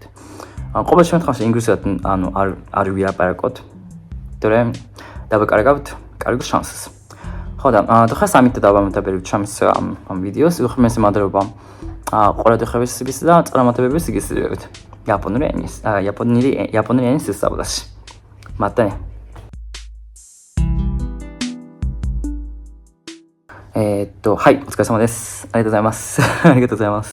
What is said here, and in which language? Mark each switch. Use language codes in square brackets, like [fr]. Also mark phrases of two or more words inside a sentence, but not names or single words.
[ka] ყოველ შემთხვევაში ინგლისურად ანუ არ ვილაპარაკოთ, თორემ დავაკარგავთ კარგ შანსს. ხო და დღეს ამით დავამთავრებთ ჩემს ამ ვიდეოს. უხმესი მადლობა ყურადღებისთვის და წარმატებების იგრძნობთ იაპონური ენის სწავლაში. მადლობა. [ja] はい、お疲れ様です。ありがとうございます。ありがとうございます。